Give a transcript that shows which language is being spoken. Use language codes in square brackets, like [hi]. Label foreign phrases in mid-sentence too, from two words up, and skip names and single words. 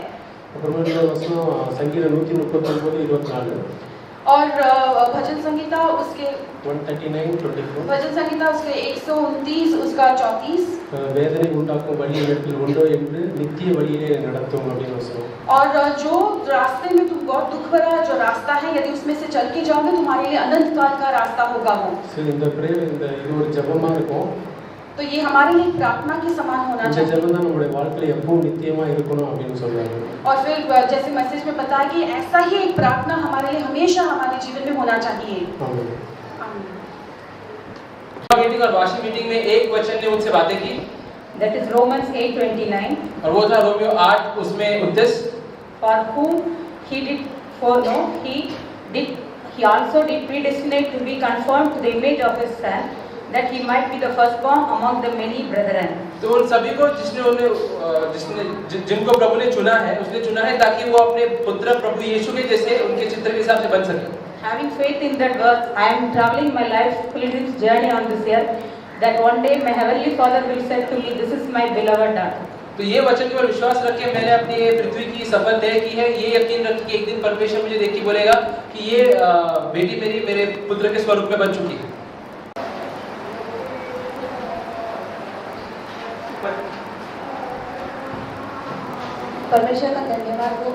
[ta] அப்புறமா இன்னொரு வசனம் சங்கீதம் 139:24. [hi] और भजन संगीता उसके 139:24 भजन संगीता उसके 129 उसका 34 [ta] வேதனை உண்டாக்கும் வழி இடத்தில் உண்டோ என்று நித்திய வழியிலே நடத்தும் அப்படின்னு வசனம். [hi] और जो रास्ते में तुम बहुत दुख भरा जो रास्ता है यदि उसमें से चल के जाओगे तुम्हारे लिए अनंत काल का रास्ता होगा वो. [ta] சரி இந்த பிரேயர் இது ஒரு ஜெபமா இருக்கும். [hi] तो ये हमारे लिए प्रार्थना के समान होना [ta] இந்த [hi] चाहिए. [ta] ஜெபம் தான் நம்மளுடைய வாழ்க்கையில எப்பவும் நித்தியமா இருக்கணும் அப்படின்னு சொல்றாங்க. [hi] और फिर जैसे मैसेज में बताया कि ऐसा ही एक प्रार्थना हमारे लिए हमेशा हमारे जीवन में होना चाहिए. [ta] ஆமென். [hi] मीटिंग और वाशी मीटिंग में एक वचन ने उनसे बातें की. [en] That is Romans 8:29. [hi] और वो था रोमियो 8 उसमें 29. [en] For whom he did foreknow, he also did predestinate to be conformed to the image of his son, that he might be the firstborn among the many brethren. [hi] तो उन सभी को जिनको प्रभु ने चुना है उसने चुना है ताकि वो अपने पुत्र प्रभु यीशु के जैसे उनके चित्र के हिसाब से बन सके. [en] Having faith in that verse, I am traveling my life's pilgrim's journey on this earth, that one day my heavenly Father will say to me, "This is my beloved daughter." [hi] तो ये वचन के ऊपर विश्वास रख के मैंने अपनी पृथ्वी की सफर तय की है. ये यकीन रख के एक दिन परमेश्वर मुझे देख के बोलेगा कि ये बेटी मेरे पुत्र के स्वरूप में बन चुकी है. परमेश्वर का धन्यवाद हो.